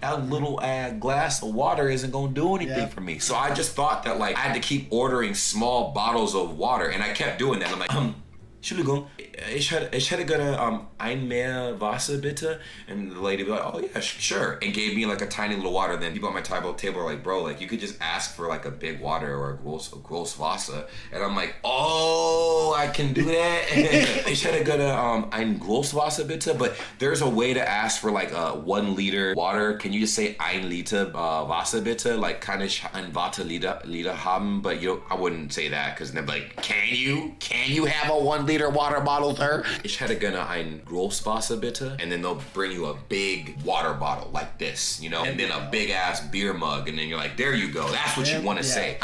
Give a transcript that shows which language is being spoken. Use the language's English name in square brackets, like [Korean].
[English] That little glass of water isn't gonna do anything for me. So I just thought that like I had to keep ordering small bottles of water, and I kept doing that. I'm like, [German] Entschuldigung, ich hätte gerne ein mehr Vasa bitte. [English] And the lady be like, oh yeah, sure. And gave me like a tiny little water. And then people at my table were like, bro, like you could just ask for like a big water or a [German] gross Vasa. [English] And I'm like, oh, I can do that. [German] Ich hätte gerne ein groß Wasser bitte. [English] But there's a way to ask for like a 1 liter water. Can you just say [German] ein Liter Wasser bitte? [English] Like [German] kann ich ein Liter haben? [English] But I wouldn't say that because they're like, can you have a 1 liter water bottle, sir? [German] Ich hätte gerne ein Großwasser bitte. [English] And then they'll bring you a big water bottle like this, and then a big ass beer mug. And then you're like, there you go. That's what you want to say.